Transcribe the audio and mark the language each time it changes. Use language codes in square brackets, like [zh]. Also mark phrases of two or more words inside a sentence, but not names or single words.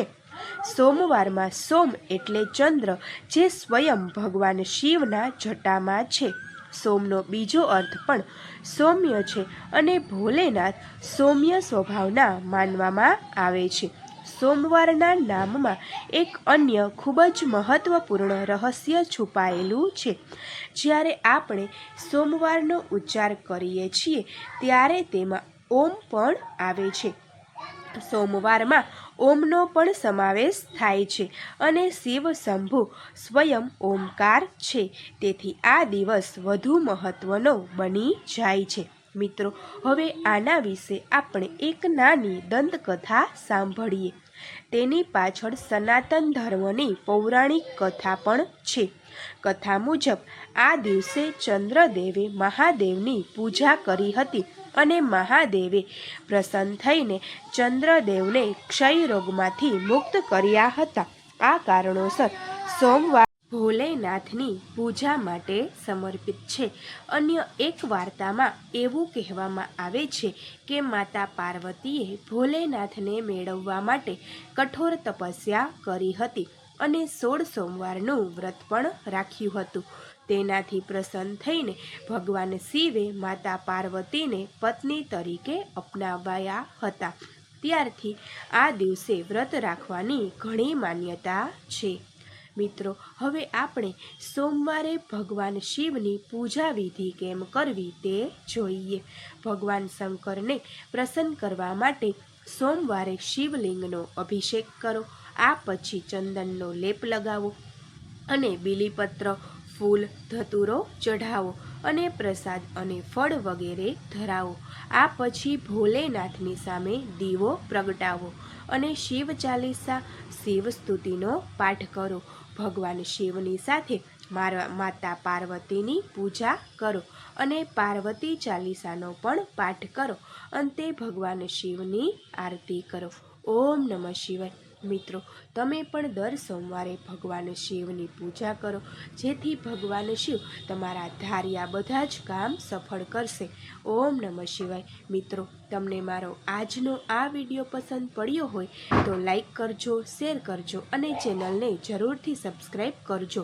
[gu] સોમવાર મેં સોમ એટલે ચંદ્ર જે સ્વયં ભગવાન શિવના જટામાં છે। સોમનો બીજો અર્થ પણ સૌમ્ય છે અને ભોળેનાથ સૌમ્ય સ્વભાવના માનવામાં આવે છે। સોમવારના નામમાં એક અન્ય ખૂબ જ મહત્વપૂર્ણ રહસ્ય છુપાયેલું છે। જ્યારે આપણે સોમવારનો ઉચ્ચાર કરીએ છીએ ત્યારે તેમાં ઓમ પણ આવે છે। સોમવાર મેં ઓમનો પણ સમાવેશ થાય છે અને શિવ શંભુ સ્વયં ઓમકાર છે। તેથી આ દિવસ વધુ મહત્વનો બની જાય છે। મિત્રો, હવે આના વિષે આપણે એક નાની દંતકથા સાંભળીએ। તેની પાછળ સનાતન ધર્મની પૌરાણિક કથા પણ છે। કથા મુજબ આ દિવસે ચંદ્રદેવે મહાદેવની પૂજા કરી હતી અને મહાદેવે પ્રસન્ન થઈને ચંદ્રદેવને ક્ષય રોગમાંથી મુક્ત કર્યા હતા। આ કારણોસર સોમવાર ભોળેનાથની પૂજા માટે સમર્પિત છે। અન્ય એક વાર્તામાં એવું કહેવામાં આવે છે કે માતા પાર્વતીએ ભોળેનાથને મેળવવા માટે કઠોર તપસ્યા કરી હતી અને 16 સોમવારનું વ્રત પણ રાખ્યું હતું। તેનાથી પ્રસન્ન થઈને ભગવાન શિવે માતા પાર્વતીને પત્ની તરીકે અપનાવ્યા હતા। ત્યારથી આ દિવસે વ્રત રાખવાની ઘણી માન્યતા છે। મિત્રો, હવે આપણે સોમવારે ભગવાન શિવની પૂજા વિધિ કેમ કરવી તે જોઈએ। ભગવાન શંકર ને પ્રસન્ન કરવા માટે સોમવારે શિવલિંગનો અભિષેક કરો। આ પછી ચંદનનો લેપ લગાવો અને બીલીપત્ર ફૂલ ધતૂરો ચઢાવો અને પ્રસાદ અને ફળ વગેરે ધરાવો। આ પછી ભોળેનાથની સામે દીવો પ્રગટાવો અને શિવ ચાલીસા શિવ સ્તુતિનો પાઠ કરો। ભગવાન શિવની સાથે માતા પાર્વતીની પૂજા કરો અને પાર્વતી ચાલીસાનો પણ પાઠ કરો। અંતે ભગવાન શિવની આરતી કરો। [sa] ओम नमः शिवाय। [gu] મિત્રો, તમે પણ દર સોમવારે ભગવાન શિવની પૂજા કરો, જેથી ભગવાન શિવ તમારા ધાર્યા બધા જ કામ સફળ કરશે. [sa] ओम नमः शिवाय. [gu] મિત્રો, તમને મારો આજનો આ વિડીયો પસંદ પડ્યો હોય તો લાઈક કરજો, શેર કરજો અને ચેનલને જરૂરથી સબસ્ક્રાઈબ કરજો.